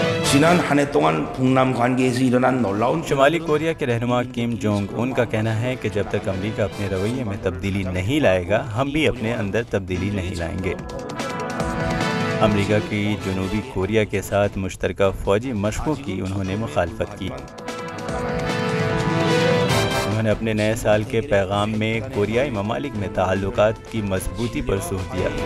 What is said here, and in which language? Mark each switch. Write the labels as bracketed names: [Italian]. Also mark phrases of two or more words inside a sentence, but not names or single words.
[Korean] 지난 한 해 동안 북남 관계에서 일어난 놀라운 [Urdu] شمالی کوریا کے رہنما کیم جونگ ان کا کہنا ہے کہ جب تک امریکہ اپنے رویے میں تبدیلی نہیں لائے گا ہم بھی اپنے اندر تبدیلی نہیں لائیں گے۔ امریکہ کی جنوبی کوریا کے ساتھ مشترکہ فوجی مشقوں کی انہوں نے مخالفت کی۔ انہوں نے اپنے نئے سال کے پیغام میں کوریائی ممالک میں تعلقات کی مضبوطی پر زور دیا۔